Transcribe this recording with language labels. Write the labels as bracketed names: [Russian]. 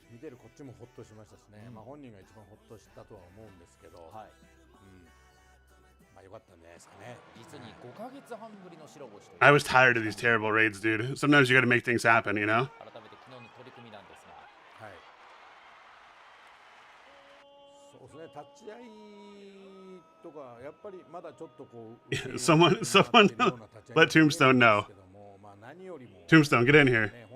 [Japanese] 見てるこっちもホッとしましたしね。まあ本人が一番ホッとしたとは思うんですけど、まあ良かったんじゃないですかね。実に5ヶ月半ぶりの白星。 [English] I was tired of these terrible raids, dude. Sometimes you got to make things happen, you know? [Japanese] 改めて昨日の取り組みなんですが、はい。そうですね。立ち合いとかやっぱりまだちょっとこう。 [English] Someone let Tombstone know. Tombstone, get in here.